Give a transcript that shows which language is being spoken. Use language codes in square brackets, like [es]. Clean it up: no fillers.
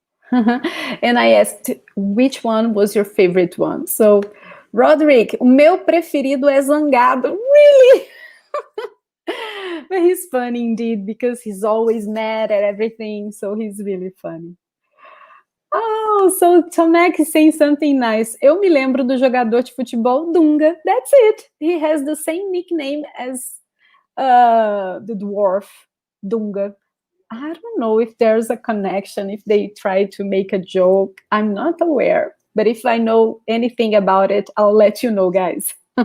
[en] And I asked, which one was your favorite one? [pt] So, Roderick, o meu preferido é zangado. [en] Really? But he's funny indeed, because he's always mad at everything, so he's really funny. Oh, so Tomek is saying something nice. [pt] Eu me lembro do jogador de futebol Dunga. [en] That's it. He has the same nickname as the dwarf Dunga. I don't know if there's a connection, if they try to make a joke. I'm not aware. But if I know anything about it, I'll let you know, guys.